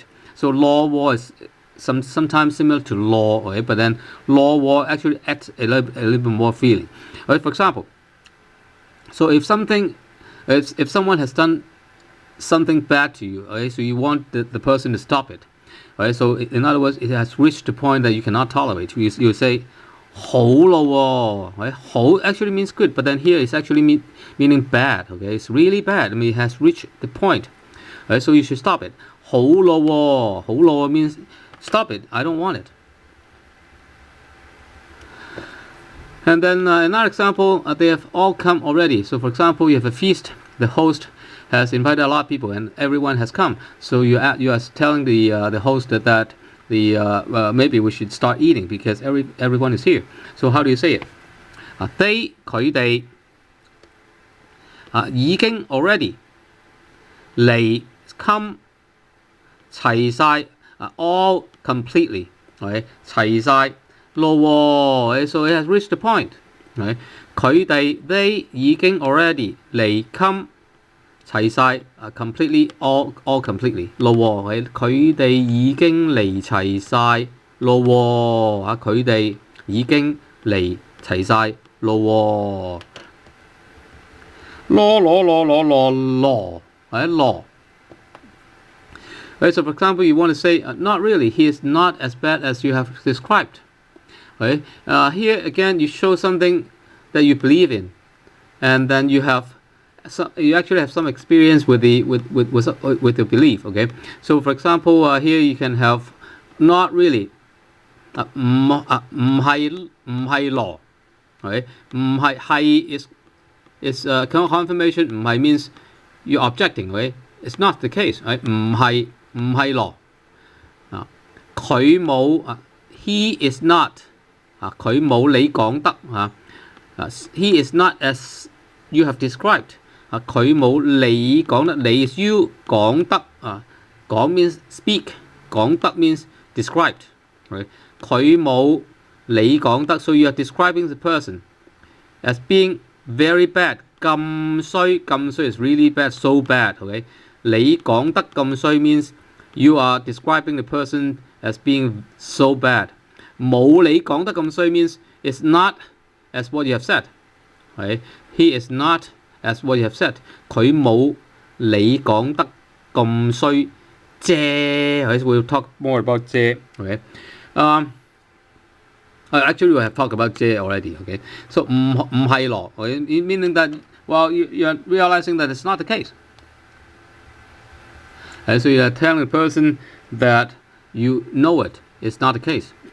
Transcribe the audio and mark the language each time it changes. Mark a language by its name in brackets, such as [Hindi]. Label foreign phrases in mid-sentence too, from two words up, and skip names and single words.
[English] So law war is sometimes similar to law, okay, but then law war actually adds a little bit more feeling. Okay, for example, so if someone has done something bad to you, okay, so you want the person to stop it, right? So in other words, it has reached the point that you cannot tolerate. You say [Cantonese] 好咯喎, [English] right? 好 actually means good, but then here it's actually meaning bad. Okay, it's really bad. I mean, it has reached the point, right? So you should stop it. [Cantonese] 好咯喎, 好咯 [English] means stop it. I don't want it. And then another example, they have all come already. So for example, you have a feast. The host has invited a lot of people, and everyone has come. So you are telling the host that maybe we should start eating because everyone is here. So how do you say it? They [Cantonese] 佢哋已經 [English] already 嚟 come [Cantonese] 齊晒 [English] all completely, right? [Cantonese] 齊晒咯喎 [English] so it has reached the point, right? [Cantonese] 佢哋 they 已經 already 嚟 come 齊晒 [English] completely all completely [Cantonese] 咯喎，佢哋已經嚟齊晒咯喎，佢哋已經嚟齊晒咯喎， [English] 咯，Right, so for example, you want to say, not really, he is not as bad as you have described. Right? Here again, you show something that you believe in, and then you actually have some experience with the belief. Okay, so for example, here you can have not really, [Cantonese] 唔係咯 ， [English] right? 唔係 is confirmation. 唔係 means you're objecting. Right? It's not the case. Right? [Cantonese] 唔係咯，佢冇 [English] he is not [Cantonese] 佢冇你講得 [English] he is not as you have described [Cantonese] 佢冇你講得你 [English] is you [Cantonese] 講得講 [English] means speak [Cantonese] 講得 [English] means described, right? [Cantonese] 佢冇你講得 [English] so you are describing the person as being very bad [Cantonese] 咁衰 [English] is really bad, so bad, okay? [Cantonese] 你講得咁衰 [English] means you are describing the person as being so bad. [Cantonese] 冇你講得咁衰 [English] means it's not as what you have said. Right? He is not as what you have said. [Cantonese] 佢冇你講得咁衰啫。 [English] We'll talk more about [Cantonese] 啫。Okay? [English] Actually, we have talked about 啫 already. Okay? So [Cantonese] 唔係咯 [English] meaning that well you're realizing that it's not the case. So you are telling the person that you know it's not the case.